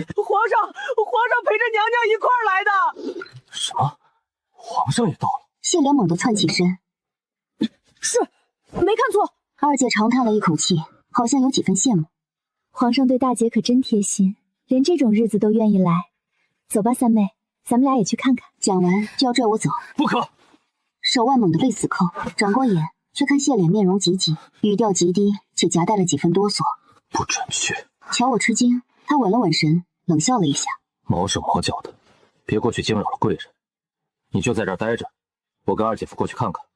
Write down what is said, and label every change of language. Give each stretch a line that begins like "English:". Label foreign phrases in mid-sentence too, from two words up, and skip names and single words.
Chinese: 皇上陪着娘娘一塊兒來的。什麼？皇上也到了？謝琏猛地竄起身，是，沒看錯。二姐長嘆了一口氣，好像有幾分羨慕。皇上對大姐可真貼心，連這種日子都願意來。走吧，三妹，咱們倆也去看看。講完就要拽我走，不可！手腕猛地被死扣，轉過眼，卻看謝琏面容急急，語調極低，且夾帶了幾分哆嗦。不准去！瞧我吃驚，他穩了穩神，冷笑了一下，毛手毛腳的，別過去驚擾了貴人。你就在這兒待着，我跟二姐夫過去看看。